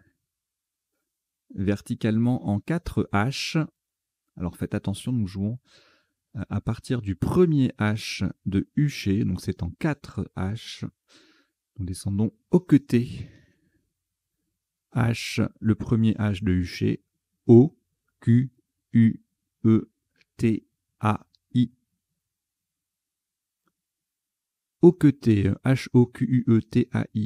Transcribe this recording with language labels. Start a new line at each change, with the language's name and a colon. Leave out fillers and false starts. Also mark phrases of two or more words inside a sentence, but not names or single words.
French: Verticalement en 4 H. Alors faites attention, nous jouons à partir du premier H de Huchet, donc c'est en 4 H. Nous descendons au queté. H, le premier H de Huchet. O, Q, U, E, T, A, I. Au queté, H, O, Q, U, E, T, A, I.